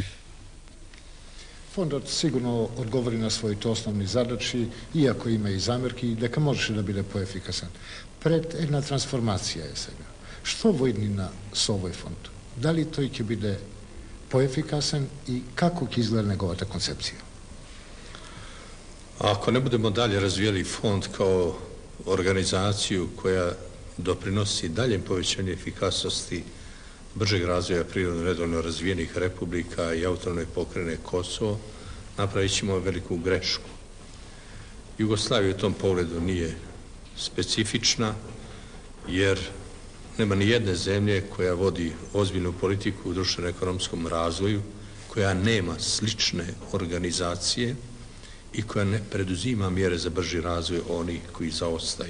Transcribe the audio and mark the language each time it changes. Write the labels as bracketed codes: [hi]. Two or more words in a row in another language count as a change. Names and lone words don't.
[mk] Фондот сигурно одговори на своите основни задачи, иако има и замерки, дека можеше да биде поефикасен. Пред една трансформација е сега. Што во иднина со овој фонд? Дали тој ќе биде поефикасен и како ќе изгледа неговата концепција? [sr] Ако не будемо далje развijeli fond kao organizaciju koja doprinosi daljem povećanju efikasnosti bržeg razvoja prirodno redovno razvijenih republika i autonomne pokrajine Kosovo, napravit ćemo veliku grešku. Jugoslavija u tom pogledu nije specifična, jer nema ni jedne zemlje koja vodi ozbiljnu politiku u društveno-ekonomskom razvoju, koja nema slične organizacije i koja ne preduzima mjere za brži razvoj onih koji zaostaju.